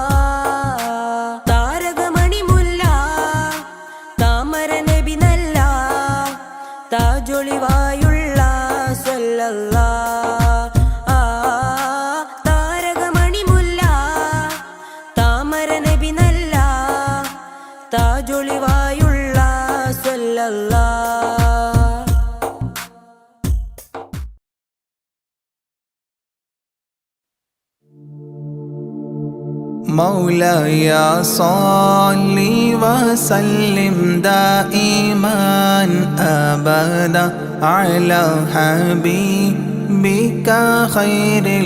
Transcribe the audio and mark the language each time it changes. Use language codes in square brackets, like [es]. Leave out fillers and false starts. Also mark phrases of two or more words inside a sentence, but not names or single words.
[ml] താരകമണി മുല്ല താമര നബി നല്ല താജൊളിവായുള്ള സല്ലല്ലാ താരകമണി മുല്ല താമര നബി നല്ല താജൊളിവായുള്ള സല്ലല്ലാ [ar] مولاي صل وسلم دائما أبدا على حبيبك خير